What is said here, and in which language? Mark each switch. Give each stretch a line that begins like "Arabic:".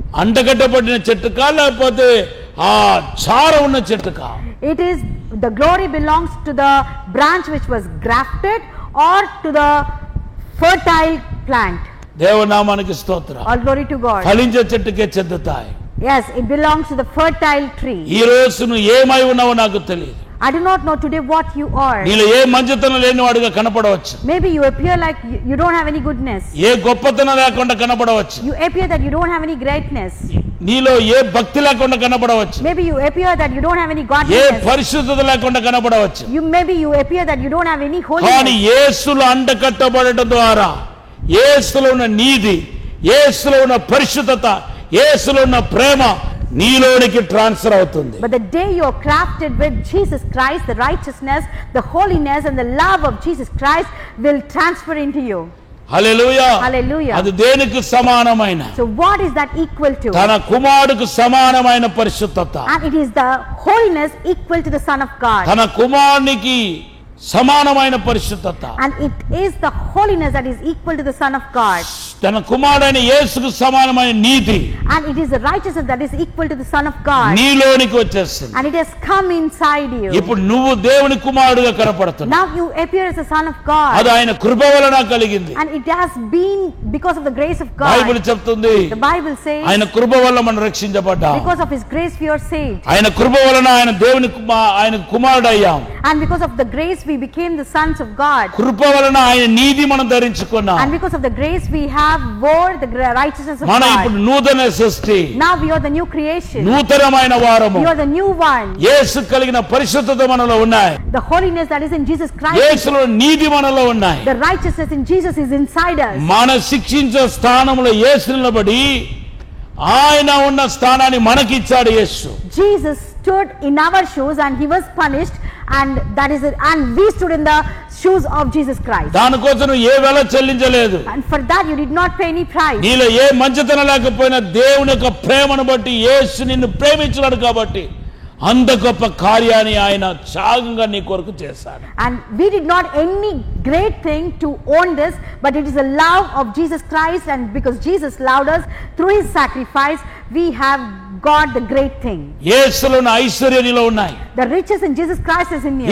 Telugu: అంటగట్టబడిన చెట్టుకా లేకపోతే ఆ చార ఉన్న చెట్టుకా?
English: It is the glory belongs to the branch which was grafted or to the fertile plant.
Telugu: దేవనామానికి స్తోత్రం.
English: All glory to God.
Telugu: ఫలించే చెట్టుకే చెందుతాయి.
English: Yes, it belongs to the fertile tree.
Telugu: ఈ రోజు నువ్వు ఏమై ఉన్నావో నాకు తెలియదు.
English: I do not know today what you are.
Telugu: నీలో ఏ మంచితనం లేనివాడుగా కనపడవచ్చు.
English: Maybe you appear like you don't have any goodness.
Telugu: ఏ గొప్పతనం లేకుండా కనపడవచ్చు.
English: You appear that you don't have any greatness.
Telugu: నీలో ఏ భక్తి లేకుండా కనపడవచ్చు.
English: Maybe you appear that you don't have any
Telugu: ఏ
English: godliness.
Telugu: పరిశుద్ధత లేకుండా కనపడవచ్చు.
English: Maybe you appear that you don't have any
Telugu: కానీ
English: holiness.
Telugu: యేసులో అంటకట్టబడటం ద్వారా యేసులో ఉన్న నీతి, యేసులో ఉన్న పరిశుద్ధత, యేసులో ఉన్న ప్రేమ నీలోనికి ట్రాన్స్ఫర్ అవుతుంది.
English: But the day you are crafted with Jesus Christ, the righteousness, the holiness and the love of Jesus Christ will transfer into you.
Telugu: Hallelujah.
English: Hallelujah.
Telugu: అది దేనికి సమానమైన?
English: So what is that equal to?
Telugu: తన కుమారుడికి సమానమైన పరిశుద్ధత.
English: And it is the holiness equal to the Son of God.
Telugu: తన కుమారునికి సమానమైన పరిశుద్ధత.
English: And it is the holiness that is equal to the Son of God.
Telugu: తన కుమారుడైన యేసుకు సమానమైన నీతి.
English: And it is the righteousness that is equal to the Son of God.
Telugu: నీలోనికి వచ్చేస్తుంది.
English: And it has come inside you.
Telugu: ఇప్పుడు నువ్వు దేవుని కుమారుడిగా కనపడుతున్నావు.
English: Now you appear as a son of God.
Telugu: అది ఆయన కృప వలన కలిగింది.
English: And it has been because of the grace of God.
Telugu: Bible చెప్తుంది.
English: The Bible says
Telugu: ఆయన కృప వలన మనం రక్షించబడ్డాం.
English: because of his grace we are saved.
Telugu: ఆయన కృప వలన ఆయన దేవుని ఆయన కుమారుడయ్యాం.
English: And because of the grace we became the sons of God.
Telugu: కృప వలన ఆయన నీతి మనం ధరించుకున్నాం.
English: And because of the grace we have wore the righteousness of
Telugu: మనం
English: God.
Telugu: ఇప్పుడు నూతన సృష్టి.
English: Now we are the new creation.
Telugu: నూతనమైన వారము.
English: We are the new one.
Telugu: యేసు కలిగిన పరిశుద్ధత మనలో ఉన్నాయి.
English: The holiness that is in Jesus Christ.
Telugu: యేసులో నీతి మనలో ఉన్నాయి.
English: The righteousness in Jesus is inside us.
Telugu: మన శిక్షించే స్థానంలో యేసు నిలబడి ఆయన ఉన్న స్థానాన్ని మనకిచ్చాడు యేసు.
English: Jesus stood in our shoes and he was punished, and that is it, and we stood in the shoes of Jesus Christ.
Telugu: దానికోసం ఏ వెల చెల్లించలేదు.
English: And for that you did not pay any price.
Telugu: నీలో ఏ మంచితనం లేకపోయినా దేవుని యొక్క ప్రేమను బట్టి యేసు నిన్ను ప్రేమించాడు కాబట్టి అంత గొప్ప కార్యాన్ని ఆయన త్యాగంగా నీ కొరకు చేశాడు.
English: And we did not any great thing to own this, but it is the love of Jesus Christ, and because Jesus loved us through his sacrifice we have got the great thing.
Telugu: యేసులో ఉన్న ఐశ్వర్యం నీలో ఉన్నాయి.
English: The riches in Jesus Christ is in you.